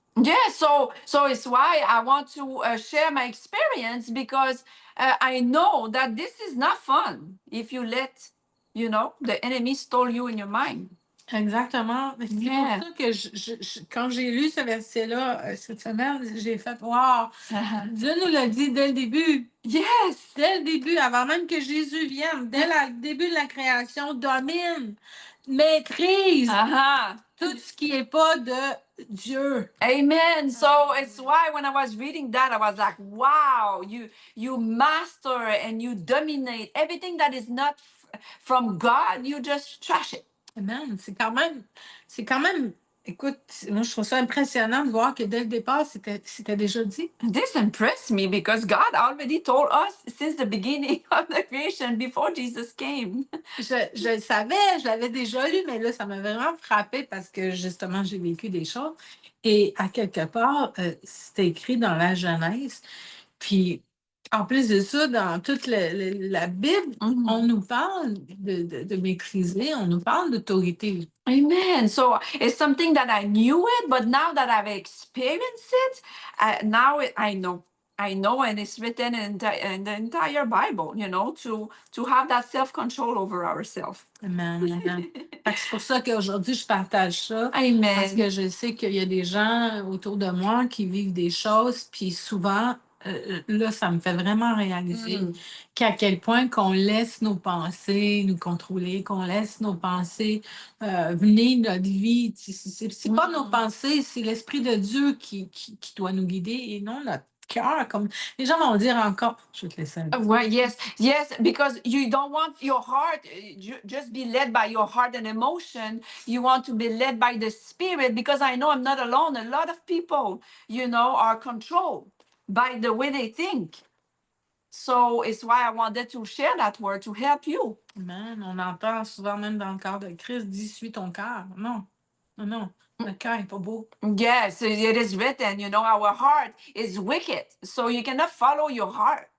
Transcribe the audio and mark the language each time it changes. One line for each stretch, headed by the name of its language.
English: Yeah, so it's why I want to share my experience because I know that this is not fun if you let, the enemy stole you in your mind.
French: Exactement. C'est
English: Yeah.
French: pour ça que quand j'ai lu ce verset-là cette semaine, j'ai fait wow, Dieu nous l'a dit dès le début.
English: Yes.
French: Dès le début, avant même que Jésus vienne, dès le début de la création, domine, maîtrise tout ce qui n'est pas de Dieu. Amen.
English: So it's why when I was reading that, I was like, wow, you master and you dominate everything that is not from God, you just trash it. Amen.
French: C'est quand même, écoute, moi je trouve ça impressionnant de voir que dès le départ, c'était déjà dit.
English: This impressed me because God already told us since the beginning of the creation before Jesus came.
French: Je le savais, je l'avais déjà lu, mais là, ça m'a vraiment frappé parce que justement, j'ai vécu des choses. Et à quelque part, c'était écrit dans la Genèse. Puis, en plus de ça, dans toute la Bible, on nous parle de maîtriser, on nous parle d'autorité. Amen.
English: So it's something that I knew it, but now that I've experienced it, I know. I know, and it's written in the entire Bible, to have that self-control over ourselves. Amen, amen.
French: Fait que c'est pour ça qu'aujourd'hui, je partage ça. Amen. Parce que je sais qu'il y a des gens autour de moi qui vivent des choses, puis souvent, là, ça me fait vraiment réaliser qu'à quel point qu'on laisse nos pensées nous contrôler, qu'on laisse nos pensées venir notre vie. C'est pas nos pensées, c'est l'Esprit de Dieu qui doit nous guider et non notre cœur. Comme les gens vont dire encore, je vais te laisser.
English: Well, yes, because you don't want your heart just be led by your heart and emotion. You want to be led by the Spirit because I know I'm not alone. A lot of people, are controlled by the way they think. So it's why I wanted to share that word to help you. Amen.
French: On entend souvent même dans le corps de Christ, dis suis ton cœur. Non, non, non. Le cœur n'est pas beau.
English: Yes, it is written, our heart is wicked. So you cannot follow your heart.